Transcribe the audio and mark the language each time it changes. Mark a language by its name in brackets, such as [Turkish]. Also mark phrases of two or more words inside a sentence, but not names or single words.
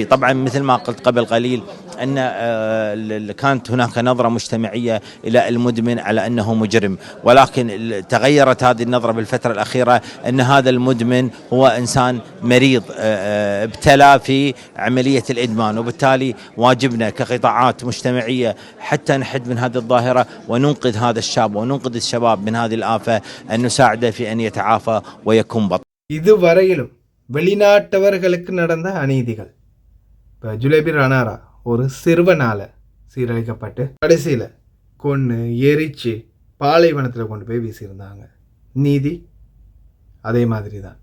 [Arabic] طبعا مثل ما قلت قبل قليل أن كانت هناك نظرة مجتمعية إلى المدمن على أنه مجرم، ولكن تغيرت هذه النظرة بالفترة الأخيرة أن هذا المدمن هو إنسان مريض ابتلى في عملية الإدمان، وبالتالي واجبنا كقطاعات مجتمعية حتى نحد من هذه الظاهرة وننقذ هذا الشاب وننقذ الشباب من هذه الآفة أن نساعده في أن يتعافى ويكون بطل. [Tamil] இதுவரையிலும் வெளிநாட்டவர்களுக்கு நடந்த அநீதிகள். இப்போ ஜுலேபி ரணாரா ஒரு சிறுவனால் சீரழிக்கப்பட்டு கடைசியில் கொன்று எரித்து பாலைவனத்தில் கொண்டு போய் வீசியிருந்தாங்க. நீதி அதே மாதிரி தான்.